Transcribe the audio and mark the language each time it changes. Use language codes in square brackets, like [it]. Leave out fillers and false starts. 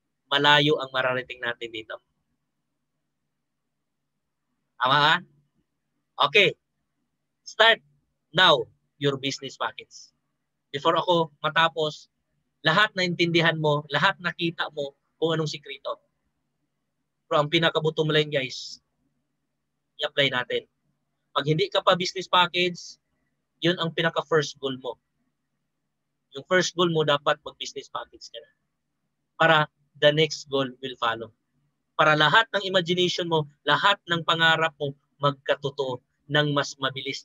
[tl] Malayo ang mararating natin dito. Tama ka? Okay. [en] Start now your business package. [tl] Before ako matapos, lahat na intindihan mo, lahat nakita mo kung anong sikreto. Pero ang pinaka-bottom line guys, i-apply natin. Pag hindi ka pa [en] business package, [tl] yun ang pinaka-first goal mo. Yung first goal mo, dapat mag- [en] business package [tl] ka na. [en] Para the next goal will follow. [tl] Para lahat ng imagination mo, lahat ng pangarap mo, magkatotoo ng mas mabilis.